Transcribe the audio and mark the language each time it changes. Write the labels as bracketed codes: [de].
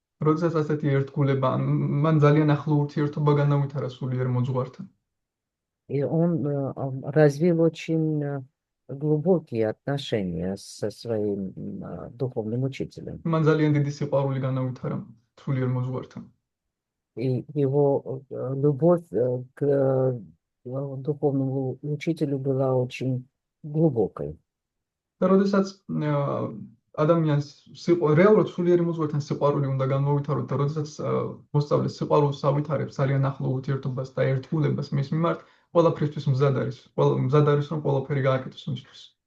[ka] როდესაც ასეთი ერთგულება მან ძალიან ახლო ურთიერთობა განავითარა სულიერ მოძღვართან. [ru] И он развил очень глубокие отношения со своим духовным учителем. [ka] მან ძალიან დიდი სიყვარული განავითარა სულიერ მოძღვართან. [ru] И его любовь к духовному учителю была очень глубокой. [ka] და როდესაც ადამიანს რეალურად სულიერი მოძღვართან სიყვარული უნდა განმოვითაროთ და როდესაც მოსწავლეს სიყვარულს ავითარებს ძალიან ახლო ურთიერთობას და ერთგულებას მის მიმართ, ყველაფრისთვის მზად არის რომ ყველაფერი გააკეთოს მისთვის.